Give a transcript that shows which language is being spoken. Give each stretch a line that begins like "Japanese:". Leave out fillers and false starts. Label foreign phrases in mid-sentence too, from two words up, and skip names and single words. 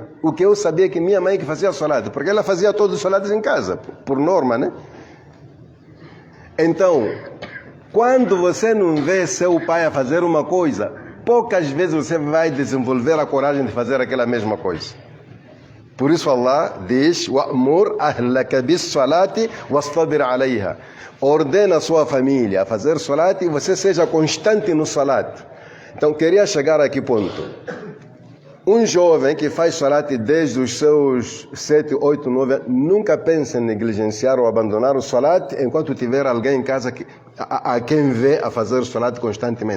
Portuguese: O que eu sabia que minha mãe que fazia salat, porque ela fazia todos os salates em casa, por norma, né? Então, quando você não vê seu pai a fazer uma coisa, poucas vezes você vai desenvolver a coragem de fazer aquela mesma coisa. Por isso Allah diz:
Arabic: "وأمر أهلك بالصلاة واصطبر عليها."
Portuguese: Ordena a sua família a fazer salat e você seja constante no salat. Então, queria chegar a que ponto? Um jovem que faz salat desde os seus 7, 8, 9 anos, nunca pensa em negligenciar ou abandonar o salat enquanto tiver alguém em casa a quem vê a fazer salat constantemente.